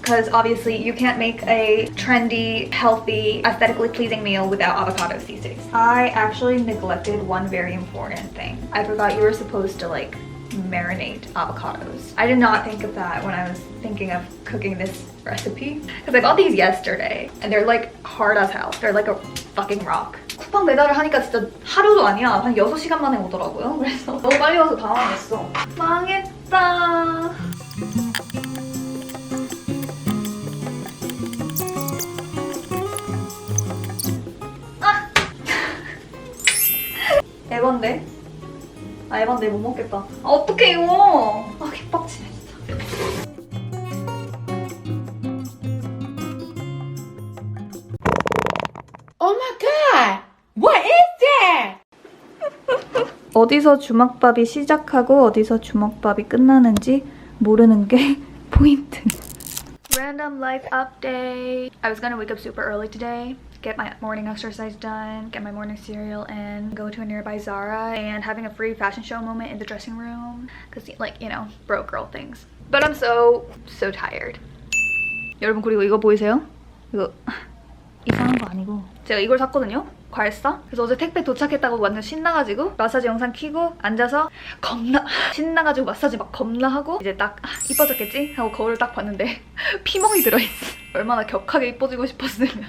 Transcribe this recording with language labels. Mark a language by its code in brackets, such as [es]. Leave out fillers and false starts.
[en] Because obviously you can't make a trendy, healthy, aesthetically pleasing meal without avocados these days. I actually neglected one very important thing. I forgot you were supposed to like marinate avocados. I did not think of that when I was thinking of cooking this recipe. Because I got these yesterday and they're like hard as hell. They're like a fucking rock. [ko] 쿠팡 배달을 하니까 진짜 하루도 아니야. 한 6시간 만에 오더라고요. 그래서 너무 빨리 와서 당황했어. 망했다. 아! 에반데? 아 에반데 못 먹겠다. 아 어떡해 이거. 아 개빡치네 진짜. [en] Oh my god! What is that? [ko] 어디서 주먹밥이 시작하고 어디서 주먹밥이 끝나는지 모르는 게 포인트. [en] Random life update. I was gonna wake up super early today, get my morning exercise done, get my morning cereal and go to a nearby Zara and having a free fashion show moment in the dressing room because like, you know, broke girl things. But I'm so tired. [ko] 여러분 그리고 이거 보이세요? 이거 이상한 거 아니고 제가 이걸 샀거든요? 과일사? 그래서 어제 택배 도착했다고 완전 신나가지고 마사지 영상 켜고 앉아서 겁나 신나가지고 마사지 막 겁나 하고 이제 딱 이뻐졌겠지? 하고 거울을 딱 봤는데 피멍이 들어있어. 얼마나 격하게 이뻐지고 싶었으면.